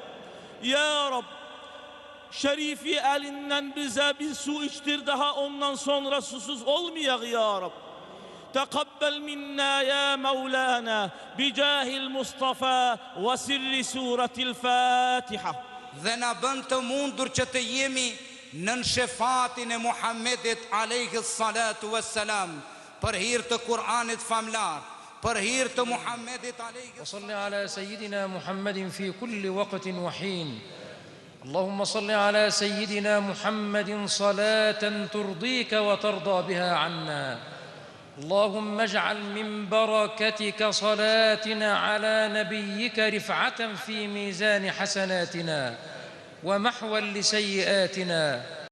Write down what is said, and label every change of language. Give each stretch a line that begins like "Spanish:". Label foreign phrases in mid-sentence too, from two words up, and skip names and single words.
Turkish: Ya Rab, şerifi elinden bize bir su içtir, daha ondan sonra susuz olmayak ya Rab.
Arabic: تقبل منا يا مولانا بجاه المصطفى وسر سورة الفاتحة.
Albanian: Dhe na bën të mundur që të jemi nën shefatin e Muhammedit
Arabic: عليه الصلاة والسلام,
Albanian: për hir të Kur'anit famlar, për hir të Muhammedit alayhi.
Arabic: وصل على سيدنا محمد في كل وقت وحين. اللهم صل على سيدنا محمد صلاة ترضيك وترضى بها عنا. اللهم اجعل من بركتك صلاتنا على نبيك رفعة في ميزان حسناتنا ومحوا لسيئاتنا.